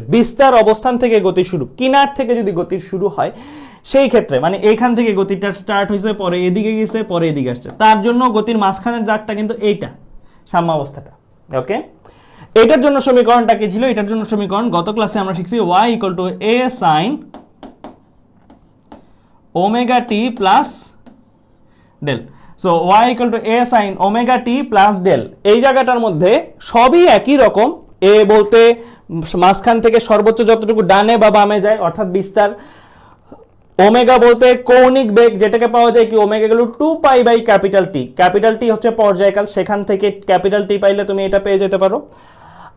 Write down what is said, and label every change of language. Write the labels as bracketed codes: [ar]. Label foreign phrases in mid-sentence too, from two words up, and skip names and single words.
[bn] বিস্তার অবস্থান থেকে গতি শুরু, কিনার থেকে যদি গতি শুরু হয়, সেই ক্ষেত্রে মানে এখান থেকে গতিটা স্টার্ট হয়েছে, পরে এদিকে গেছে, পরে এদিকে আসছে, তার জন্য গতির মাঝখানের দাগটা কিন্তু এইটা সাম্যাবস্থাটা। ওকে, এটার জন্য সমীকরণটা কি ছিল? এটার জন্য সমীকরণ গত ক্লাসে আমরা শিখছি [en] y = a sin omega t plus del। সো y = a sin omega t plus del। [bn] এই জায়গাটার মধ্যে সবই একই রকম। a বলতে মাঝখান থেকে সর্বোচ্চ যতটুকু ডানে বা বামে যায়, অর্থাৎ বিস্তার। ওমেগা বলতে কৌণিক বেগ, যেটাকে পাওয়া যায় কি ওমেগা = 2π/T। [en] capital T [bn] হচ্ছে পর্যায়কাল, সেখান থেকে [en] capital T [bn] পাইলে তুমি এটা পেয়ে যেতে পারো।